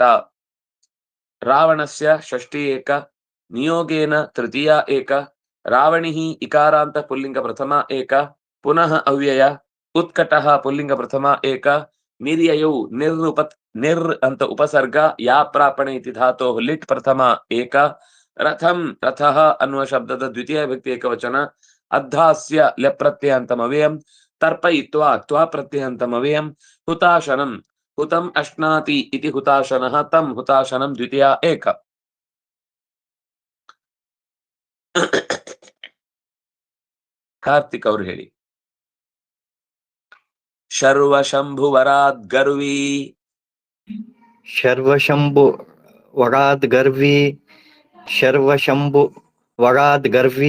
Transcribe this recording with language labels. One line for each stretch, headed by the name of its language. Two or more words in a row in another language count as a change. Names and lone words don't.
Sanskrit: ರಾವಣಸ್ಯ ಷಷ್ಠಿ ಏಕ ನಿಯೋಗೇನ ತೃತೀಯ ಏಕ ರಾವಣಿಹಿ ಇಕಾರಾಂತ ಪುಲ್ಲಿಂಗ ಪ್ರಥಮ ಏಕ ಪುನಃ ಅವ್ಯಯ ಉತ್ಕಟಃ ಪುಲ್ಲಿಂಗ ಪ್ರಥಮ ಏಕ ನಿರ್ಯಯೌ ನಿರ್ ಅಂತ ಉಪಸರ್ಗ ಯಾ ಪ್ರಾಪಣೆ ಇತಿ ಧಾತೋ ಲಿಟ್ ಪ್ರಥಮ ಏಕ ರಥಂ ರಥಃ
Kannada: ಅನ್ನುವ ಶಬ್ದದ
Sanskrit: ದ್ವಿತೀಯ ವ್ಯಕ್ತಿ ಏಕವಚನ ಅಧ್ಯಾಸ್ಯ ಲೆಪ್ರತ್ಯಯಂತಂ ಅವ್ಯಯಂ ತರ್ಪಯಿತ್ವಾ ತ್ವಾ ಪ್ರತ್ಯಯಂತಂ ಅವ್ಯಯಂ ಹುತಾಶನಂ ಹುತಂ ಅಶ್ನಾತಿ ಇತಿ ಹುತಾಶನಃ ತಂ ಹುತಾಶನಂ ದ್ವಿತೀಯ ಏಕ.
Kannada: ಕಾರ್ತಿಕ್ ಅವ್ರು ಹೇಳಿ.
Sanskrit: ಶರ್ವಶಂಭು ವರಾದ್ ಗರ್ವಿ ಶರ್ವಶಂಭು ವರಾದ್ ಗರ್ವಿ ಶರ್ವಶಂಭು ವರಾದ್ ಗರ್ವಿ